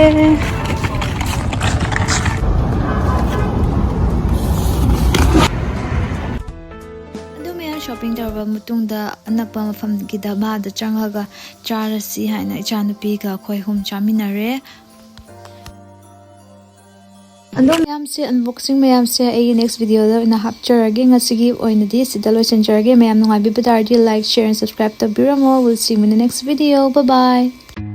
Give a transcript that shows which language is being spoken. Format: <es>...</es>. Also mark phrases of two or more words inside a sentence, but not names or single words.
<mni>ꯑꯗꯣ ꯃꯌꯥꯝ ꯁꯣꯄꯤꯡ ꯇꯧꯔꯕ ꯃꯇꯨꯡꯗ ꯑꯅꯛꯄ ꯃꯐꯝꯒꯤ ꯙꯥꯕꯥꯗ ꯆꯪꯉꯒ ꯆꯥꯔꯁꯤ ꯍꯥꯏꯅ ꯏꯆꯥꯅꯨꯄꯤꯒ ꯑꯩꯈꯣꯏ ꯑꯍꯨꯝ ꯆꯥꯃꯤꯟꯅꯔꯦ ꯑꯗꯣ ꯃꯌꯥꯝꯁꯦ ꯑꯟꯕꯣꯛꯁꯤꯡ ꯃꯌꯥꯝꯁꯦ ꯑꯩꯒꯤ</mni> <en>next video</en> <mni>ꯑꯣꯏꯅ ꯍꯥꯞꯆꯔꯒꯦ ꯉꯁꯤꯒꯤ ꯑꯣꯏꯅꯗꯤ ꯁꯤꯗ ꯂꯣꯏꯁꯤꯟꯖꯔꯒꯦ ꯃꯌꯥꯝ ꯅꯨꯡꯉꯥꯏꯕꯤꯕ ꯇꯥꯔꯗꯤ</mni> <en>like share and subscribe</en> <mni>ꯇꯧꯕꯤꯔꯝꯃꯣ.</mni> <en>We'll see you in the next video. Bye bye.</en>